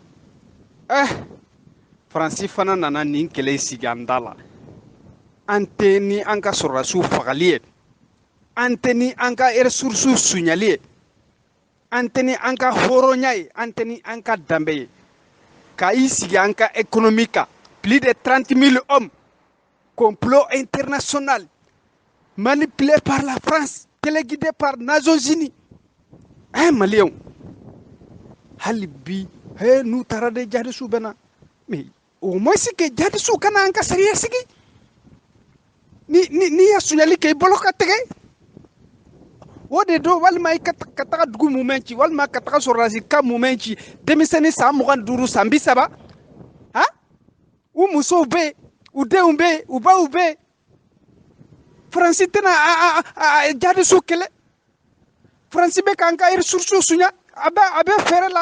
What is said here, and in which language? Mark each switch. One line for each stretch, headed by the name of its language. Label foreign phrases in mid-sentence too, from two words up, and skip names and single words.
Bambara: Faransi fana nana nin kɛlɛ sigi an da la. an tɛ ni an ka sɔrɔdasiw fagali ye, an tɛ ni an ka ressources suɲali ye, an tɛ ni an ka hɔrɔnya ye, an tɛ ni an ka danbe ye, ka i sigi an ka économie kan
French: plus de 30 000 hommes, complot international manipulé par la France, téléguidé par Nations Unies.
Bambara: Maliens, hali bi n'u taara de jadisiw bɛ na,
French: mais au moins que
Bambara: jadisiw kana an ka sariya sigi, ni ya suɲɛli kɛ i bolo ka tigɛ, o de don walima i ka taga dugu mumɛ ci, walima ka taga sɔrɔdasi ka mumɛ ci, denmisɛnnin san 25 san 30, u musow bɛ yen, u denw bɛ yen, u baw bɛ yen, Faransi tɛna jadisiw kɛlɛ, Faransi bɛ k'an ka ressources suɲa, a bɛ fɛɛrɛ la